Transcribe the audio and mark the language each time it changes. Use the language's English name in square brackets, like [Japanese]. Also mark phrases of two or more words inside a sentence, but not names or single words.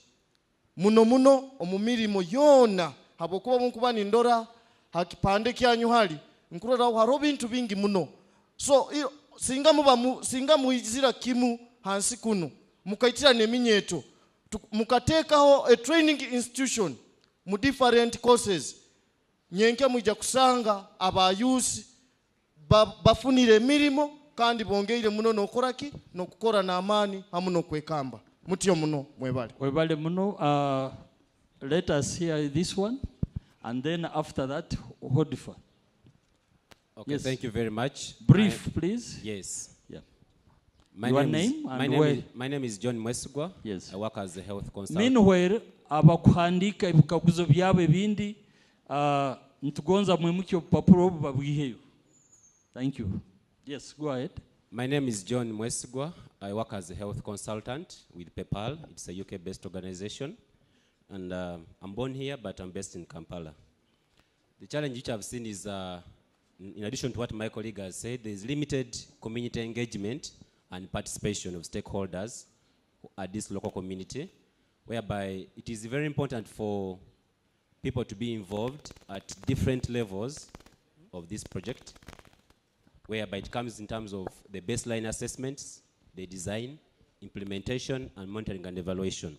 [Nyoro] muno omumirimo yona habokuba munkuba nindora hakipande kyanyu hali nkurora haro bintu bingi muno so singa muizira kimu hansi kuno mukaitira neminyeto mukatekaho [English] a training institution [Nyoro] mu [English] different courses [Nyoro] nyenke mujja kusanga abayusi bafunire mirimo kandi bongeire muno nokoraki nokukora na amani hamu nokwekamba mutyo muno mwebale muno. [English] Let us hear this one and then after that Hodifa. Okay, yes. Thank you very much. Brief, please. Yes. Yeah. My name is John Mwesugwa. Yes. I work as a health consultant. Meanwhile, [Nyoro] abakuhandika ebikaguzo byabe bindi ntugonza mwemukyo papuro babwiheyo. [English] Thank you. Yes, go ahead. My name is John Mwesugwa. I work as a health consultant with PayPal. It's a UK-based organization. And I'm born here, but I'm based in Kampala. The challenge which I've seen is, in addition to what my colleague has said, there's limited community engagement and participation of stakeholders at this local community, whereby it is very important for people to be involved at different levels of this project, whereby it comes in terms of the baseline assessments, the design, implementation, and monitoring and evaluation.